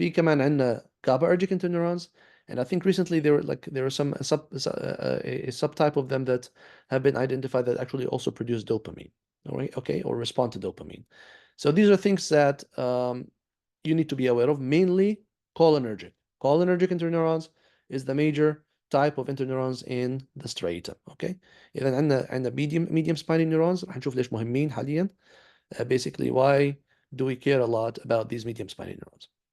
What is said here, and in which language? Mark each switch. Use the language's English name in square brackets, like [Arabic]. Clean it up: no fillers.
[Arabic] في كمان عندنا [English] GABAergic interneurons, and I think recently there were some a subtype of them that have been identified that actually also produce dopamine, all right, okay, or respond to dopamine. So these are things that you need to be aware of. Mainly cholinergic interneurons is the major type of interneurons in the striatum. [Arabic] Okay, إذا عندنا medium spiny neurons راح نشوف ليش مهمين حاليا. [English] Basically why do we care a lot about these medium spiny neurons.